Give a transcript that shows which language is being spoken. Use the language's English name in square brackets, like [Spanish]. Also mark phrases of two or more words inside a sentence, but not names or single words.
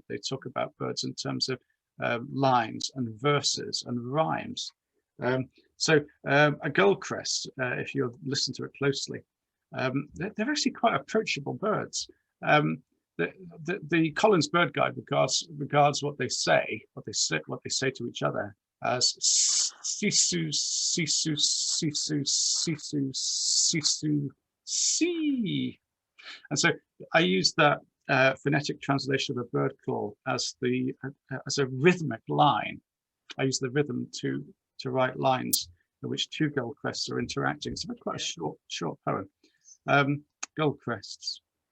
[English] They talk about birds in terms of lines and verses and rhymes. So a goldcrest, if you listen to it closely, they're actually quite approachable birds. The Collins Bird Guide regards what they say to each other as sisu, sisu, sisu, sisu, sisu, si. And so I use that phonetic translation of a bird call as a rhythmic line. I use the rhythm to write lines in which two goldcrests are interacting. It's quite a short poem. Goldcrests.